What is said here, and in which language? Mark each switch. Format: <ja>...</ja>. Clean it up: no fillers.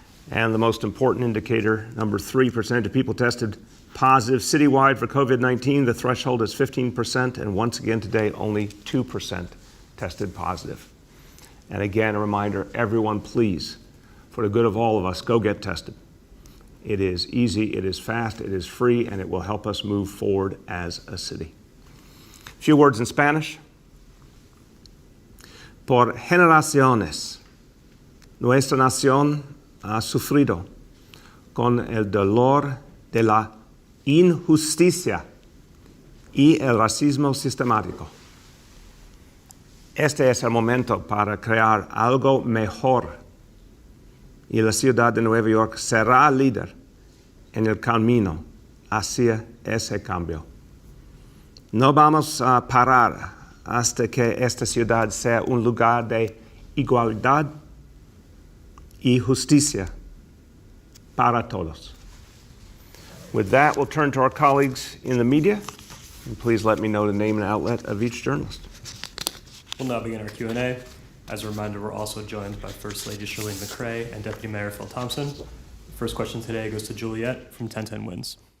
<en>And the most important indicator, number 3, percentage of people tested positive citywide for COVID-19, the threshold is 15%, and once again today only 2% tested positive. And again, a reminder, everyone, please, for the good of all of us, go get tested. It is easy, it is fast, it is free, and it will help us move forward as a city. A few words in Spanish.</en> <es>Por generaciones, nuestra nación ha sufrido con el dolor de la injusticia y el racismo sistemático. Este es el momento para crear algo mejor, y la ciudad de Nueva York será líder en el camino hacia ese cambio. No vamos a parar hasta que esta ciudad sea un lugar de igualdad y justicia para todos.</es> <en>With that, we'll turn to our colleagues in the media, and please let me know the name and outlet of each journalist. We'll now begin our Q&A. As a reminder, we're also joined by First Lady Shirley McCray and Deputy Mayor Phil Thompson. The first question today goes to Juliet from 1010 Wins.</en>